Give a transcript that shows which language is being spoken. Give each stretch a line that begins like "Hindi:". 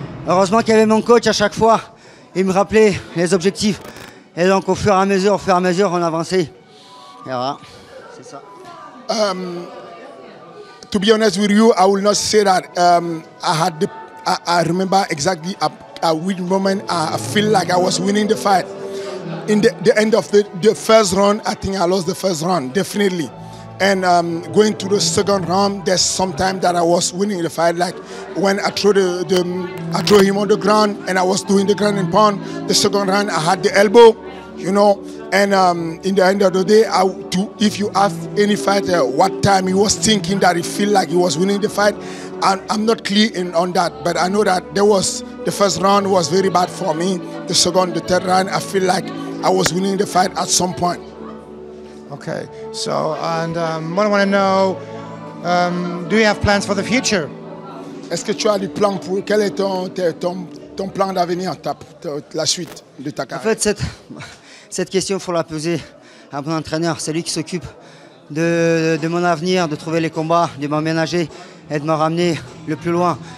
French: heureusement qu'il y avait mon coach à chaque fois. Il me rappelait les objectifs. Et donc au fur et à mesure, on avançait. Et voilà, c'est ça.
English: To be honest with you, I will not say that I remember exactly at which moment I feel like I was winning the fight. In the end of the first round, I think I lost the first round, definitely. And going to the second round, there's some time that I was winning the fight. Like when I throw I throw him on the ground and I was doing the ground and pound. The second round, I had the elbow, you know. And in the end of the day, if you ask any fighter what time he was thinking that he feel like he was winning the fight, I'm not clear on that. But I know that the first round was very bad for me. The second, the third round, I feel like I was winning the fight at some point. Okay, so, and what I want to know, do you have plans for the future?
French: Est-ce que tu as des plans pour, quel est ton plan d'avenir, la suite de ta carrière? En fait, cette question, il faut la poser à mon entraîneur. C'est lui qui s'occupe de mon avenir, de trouver les combats, de m'emménager et de me ramener le plus loin.